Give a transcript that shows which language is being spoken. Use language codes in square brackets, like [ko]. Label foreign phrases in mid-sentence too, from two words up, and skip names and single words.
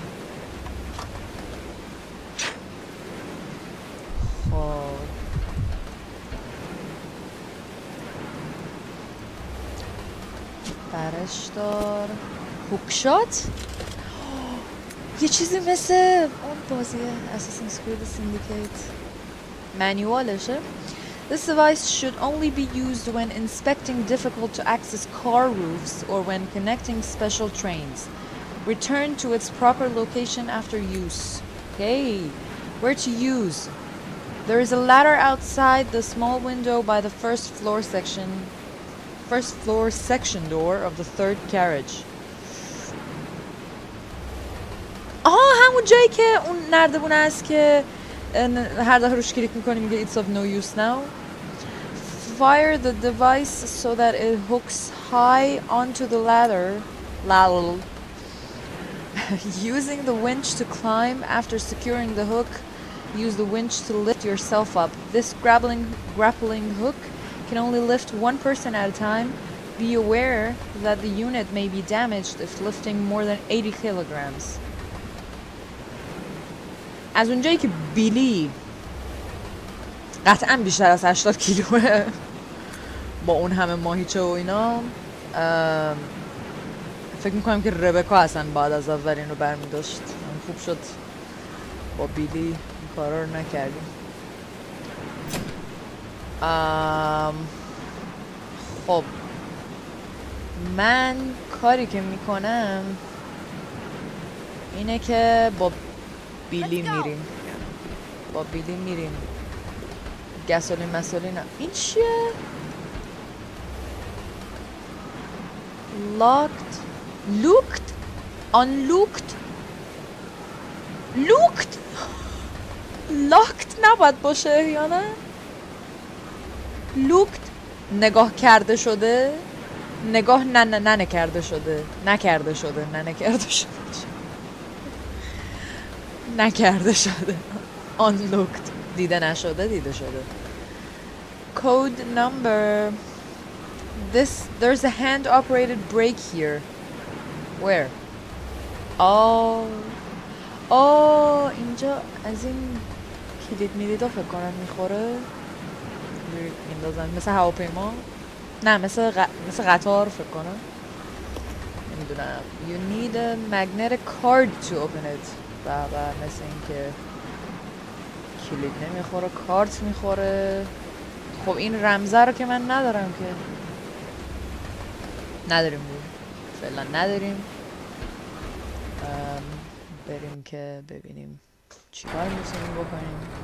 [fa] خب برش دار. هوکشات یه چیزی مثل اون بازی Assassin's Creed Syndicate مانیوالشه. [en] This device should only be used when inspecting difficult to access car roofs or when connecting special trains. Return to its proper location after use. Okay, where to use? There is a ladder outside the small window by the first floor section door of the 3rd carriage. [fa] همون جایی که اون نردبونه است که هر دفعه روش کلیک میکنی میگه [en] it's of no use now. Fire the device so that it hooks high onto the ladder. Using the winch to climb. After securing the hook, use the winch to lift yourself up. This grappling hook can only lift 1 person at a time. Be aware that the unit may be damaged if lifting more than 80 kilograms. [fa] از اونجایی که بیلی قطعا بیشتر از 80 کیلوه با اون همه ماهیچه و اینا، فکر میکنم که ربکا اصلا بعد از اولین رو برمی داشت. خوب شد با بیلی این کارا رو نکردیم. خب من کاری که میکنم اینه که با بیلی میریم گسولین مسولین. این چیه؟ [en] locked looked unlooked looked locked [fa] نباید باشه یا نه؟ looked نگاه کرده شده، نگاه نکرده شده، نکرده شده، نکرده شده. unlooked دیده نشده، دیده شده. [en] code number. There's a hand operated brake here. Where? [fa] اینجا از این کلید میلیدا فکر کنم میخوره میندازن مثل هواپیما. نه مثل قطار فکر کنم، نمیدونم. [en] You need a magnetic card to open it. [fa] مثل این که کلید نمیخوره، کارت میخوره. خب این رمزه رو که من ندارم که. نداریم فعلا نداریم. بریم که ببینیم چیکار میتونیم بکنیم.